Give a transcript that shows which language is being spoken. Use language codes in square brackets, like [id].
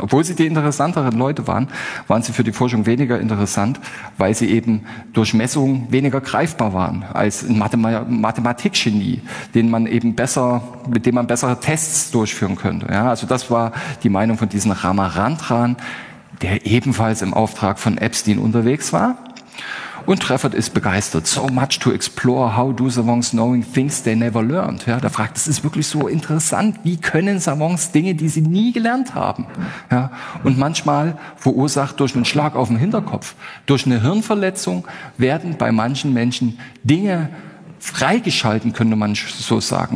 [de] Obwohl sie die interessanteren Leute waren, waren sie für die Forschung weniger interessant, weil sie eben durch Messungen weniger greifbar waren als ein Mathematikgenie, mit dem man bessere Tests durchführen könnte. Ja, also das war die Meinung von diesem Ramarantran, der ebenfalls im Auftrag von Epstein unterwegs war. Und Trafford ist begeistert. [en] So much to explore, how do Savants knowing things they never learned? [de] Ja, der fragt, das ist wirklich so interessant. Wie können Savants Dinge, die sie nie gelernt haben? Ja, und manchmal verursacht durch einen Schlag auf den Hinterkopf, durch eine Hirnverletzung, werden bei manchen Menschen Dinge freigeschalten, könnte man so sagen.